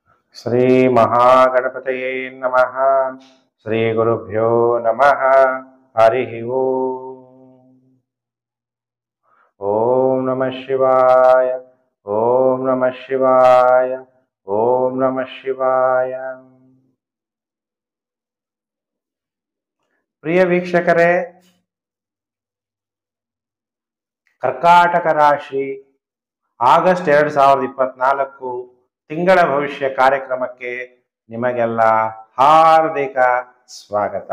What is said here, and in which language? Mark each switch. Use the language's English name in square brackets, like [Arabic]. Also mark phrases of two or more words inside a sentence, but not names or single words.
[Sanskrit] ಶ್ರೀ ಮಹಾಗಣಪತಯೇ ನಮಃ. ಶ್ರೀ ಗುರುಭ್ಯೋ ನಮಃ. ಹರಿ ಓಂ. ಓಂ ನಮಃ ಶಿವಾಯ. ಓಂ ನಮಃ ಶಿವಾಯ. ಓಂ ನಮಃ ಶಿವಾಯ. [Kannada] ಪ್ರಿಯ ವೀಕ್ಷಕರೇ, ಕರ್ಕಾಟಕ ರಾಶಿ ಆಗಸ್ಟ್ 2024 ತಿಂಗಳ ಭವಿಷ್ಯ ಕಾರ್ಯಕ್ರಮಕ್ಕೆ ನಿಮಗೆಲ್ಲ ಹಾರ್ದಿಕ ಸ್ವಾಗತ.